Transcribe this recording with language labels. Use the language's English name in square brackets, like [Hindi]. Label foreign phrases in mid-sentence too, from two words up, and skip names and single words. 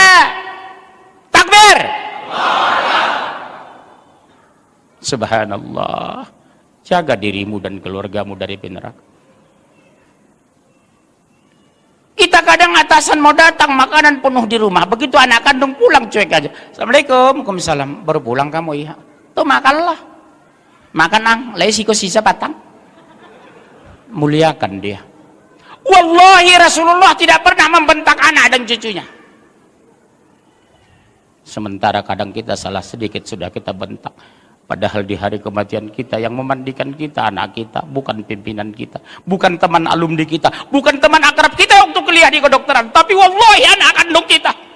[Arabic] Takbir. Subhanallah. [Indonesian] Jaga dirimu dan keluargamu dari neraka. Kita kadang atasan mau datang, makanan penuh di rumah. Begitu anak kandung pulang, cuek aja. [Arabic] Assalamualaikum, waalaikumsalam. [Indonesian] Baru pulang kamu, iya. Tuh makanlah. [Minangkabau] Makan ang, siko sisa patang. [Indonesian] Muliakan dia. Wallahi Rasulullah tidak pernah membentak anak dan cucunya. Sementara kadang kita salah sedikit sudah kita bentak. Padahal di hari kematian kita yang memandikan kita anak kita, bukan pimpinan kita, bukan teman alumni kita, bukan teman akrab kita untuk kuliah di kedokteran, tapi wallahi anak kandung kita.